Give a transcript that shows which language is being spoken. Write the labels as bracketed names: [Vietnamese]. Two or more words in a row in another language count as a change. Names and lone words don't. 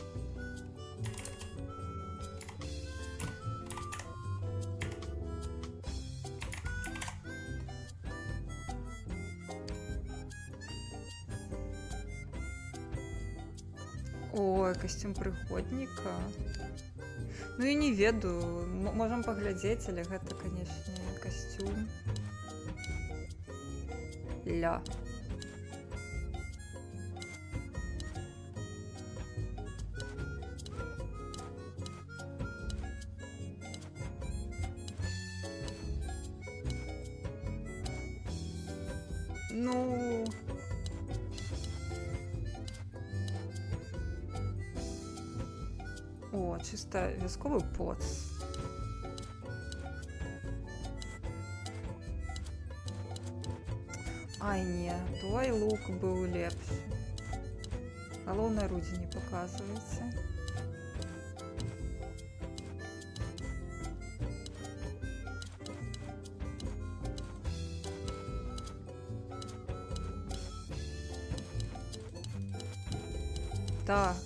[Belarusian] Ой, костюм прыгодніка. Ну і не ведаю, можам паглядзець, але гэта, канешне, касцюм. Ля. Ну... [Ukrainian] О, чисто військовий поц. [Belarusian] Ай, не, той лук был лепший. Галоўнае Рудзі [Russian] не показывается. [Belarusian] Так.